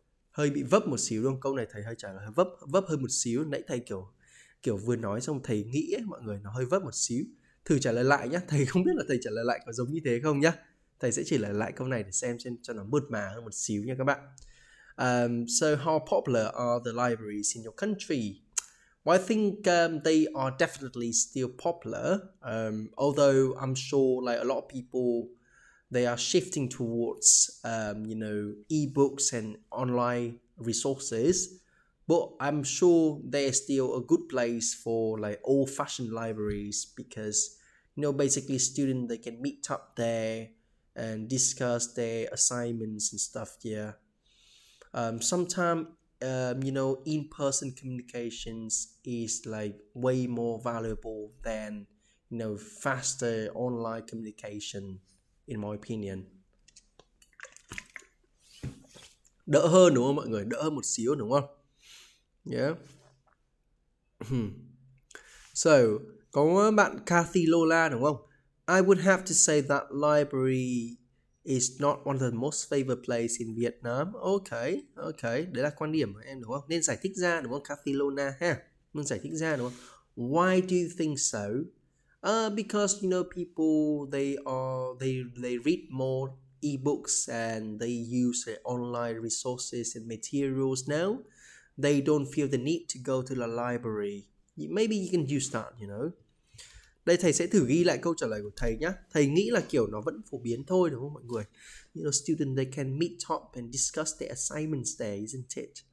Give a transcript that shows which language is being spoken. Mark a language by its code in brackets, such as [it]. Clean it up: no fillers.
[vi] Hơi bị vấp một xíu luôn, câu này thầy hơi trả lời vấp hơn một xíu. Nãy thầy kiểu vừa nói xong thầy nghĩ ấy, mọi người nó hơi vấp một xíu. Thử trả lời lại nhá, thầy không biết là thầy trả lời lại có giống như thế không nhá. Thầy sẽ chỉ lại câu này để xem cho nó mượt mà hơn một xíu nha các bạn. [en] So how popular are the libraries in your country? Well, I think they are definitely still popular. Although I'm sure a lot of people they are shifting towards ebooks and online resources, but I'm sure there's still a good place for old-fashioned libraries because basically students they can meet up there and discuss their assignments and stuff. Yeah. Sometimes in-person communications is way more valuable than faster online communication, in my opinion. [vi] Đỡ hơn đúng không mọi người? Đỡ hơn một xíu đúng không? Yeah. So, có bạn Kathy Lola đúng không? [en] I would have to say that library is not one of the most favorite place in Vietnam. Okay. [vi] Đấy là quan điểm của em đúng không? Nên giải thích ra đúng không? Kathy Lola ha. Nên giải thích ra đúng không? [en] Why do you think so? Because people they read more ebooks and they use online resources and materials now. They don't feel the need to go to the library. Maybe you can use that, [vi] Đây thầy sẽ thử ghi lại câu trả lời của thầy nhé. Thầy nghĩ là kiểu nó vẫn phổ biến thôi đúng không mọi người? [en] Students they can meet up and discuss their assignments there, isn't it?